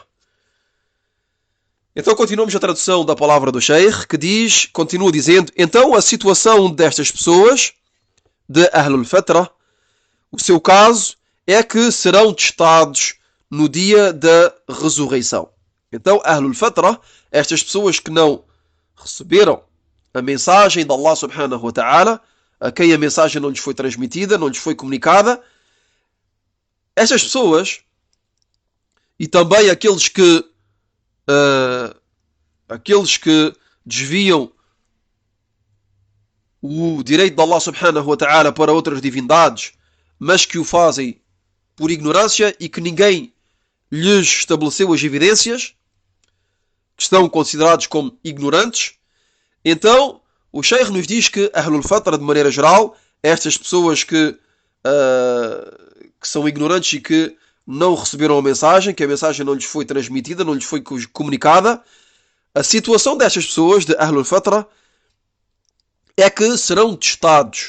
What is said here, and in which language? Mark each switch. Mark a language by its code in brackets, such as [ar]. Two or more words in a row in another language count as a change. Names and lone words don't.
[pt] Então continuamos a tradução da palavra do Sheikh, que continua dizendo: então a situação destas pessoas de [ar] أهل الفترة, [pt] o seu caso é que serão testados no dia da ressurreição. Então, [ar] أهل الفترة, [pt] estas pessoas que não receberam a mensagem de Allah [ar] سبحانه وتعالى, [pt] a quem a mensagem não lhes foi transmitida, não lhes foi comunicada, estas pessoas, e também aqueles que desviam o direito de Allah [ar] سبحانه وتعالى [pt] para outras divindades, mas que o fazem por ignorância e que ninguém lhes estabeleceu as evidências, que estão considerados como ignorantes. Então, o Sheikh nos diz que [ar] أهل الفترة, [pt] de maneira geral, estas pessoas que são ignorantes e que não receberam a mensagem, que a mensagem não lhes foi transmitida, não lhes foi comunicada, a situação destas pessoas, de [ar] أهل الفترة, [pt] é que serão testados.